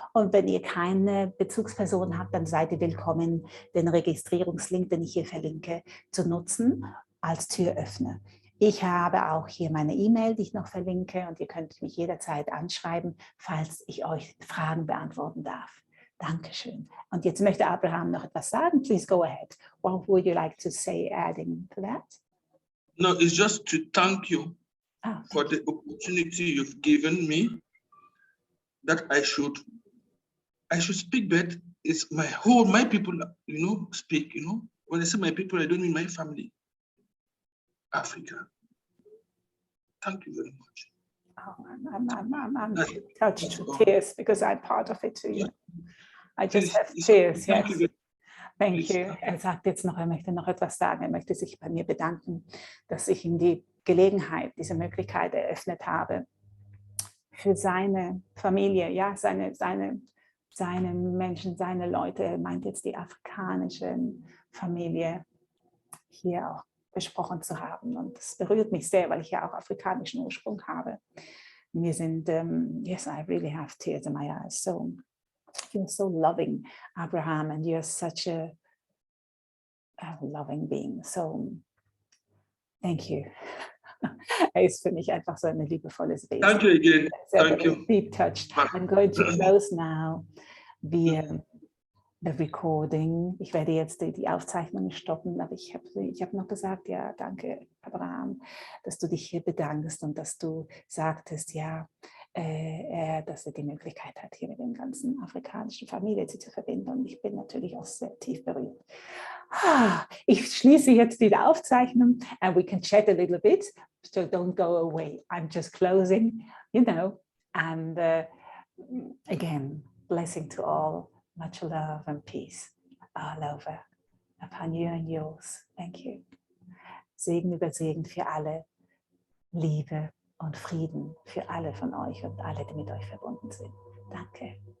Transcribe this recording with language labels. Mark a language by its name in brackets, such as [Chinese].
[German] Und wenn ihr keine Bezugsperson habt, dann seid ihr willkommen, den Registrierungslink, den ich hier verlinke, zu nutzen als Türöffner. Ich habe auch hier meine E-Mail, die ich noch verlinke, und ihr könnt mich jederzeit anschreiben, falls ich euch Fragen beantworten darf. Dankeschön. Und jetzt möchte Abraham noch etwas sagen. [English] Please go ahead. What would you like to say adding to that? No, it's just to thank you for the opportunity you've given me, that I should speak, but it's my people, you know, speak, you know. When I say my people, I don't mean my family. Africa. Thank you very much. Oh, I'm touched to tears because I'm part of it too. You know? I just have tears. Yes. Thank you. [German] Er sagt jetzt noch, er möchte noch etwas sagen. Er möchte sich bei mir bedanken, dass ich ihm die Gelegenheit, diese Möglichkeit eröffnet habe, für seine Familie, ja, seine Menschen, seine Leute. Er meint jetzt die afrikanische Familie hier auch besprochen zu haben. Und das berührt mich sehr, weil ich ja auch afrikanischen Ursprung habe. Wir sind, [English] yes, I really have tears in my eyes. So, you're so loving, Abraham, and you're such a loving being. So, thank you. [German] Ist für mich einfach so ein liebevolles Wesen. [English] Thank you again. [German] Sehr [English] Thank you. Deep touched. I'm going to close now. Wir the recording. [German] Ich werde jetzt die Aufzeichnung stoppen, aber ich hab noch gesagt, ja, danke, Abraham, dass du dich hier bedankst und dass du sagtest, ja, dass er die Möglichkeit hat, hier mit den ganzen afrikanischen Familien sich zu verbinden. Und ich bin natürlich auch sehr tief berührt. Ich schließe jetzt die Aufzeichnung [English] and we can chat a little bit, so don't go away. I'm just closing, you know, and again, blessing to all. Much love and peace all over upon you and yours. Thank you. [German] Segen über Segen für alle, Liebe und Frieden für alle von euch und alle, die mit euch verbunden sind. Danke.